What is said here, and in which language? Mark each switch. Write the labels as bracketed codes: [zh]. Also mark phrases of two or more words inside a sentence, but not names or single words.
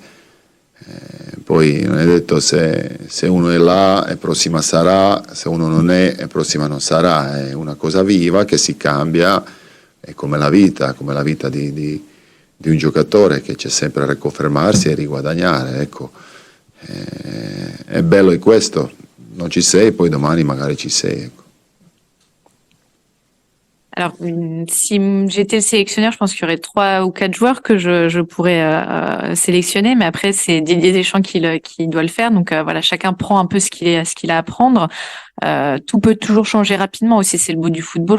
[it] Poi non è detto se uno è là e prossima sarà, se uno non è e prossima non sarà, è una cosa viva che si cambia, è come la vita di un giocatore che c'è sempre a riconfermarsi e riguadagnare, ecco. È bello è questo, non ci sei, poi domani magari ci sei, ecco. [fr] Alors, si j'étais le sélectionneur, je pense qu'il y aurait 3 ou 4 joueurs que je pourrais sélectionner, mais après c'est Didier Deschamps qui doit le faire. Donc voilà, chacun prend un peu ce qu'il a à prendre. Tout peut toujours changer rapidement aussi, c'est le beau du football.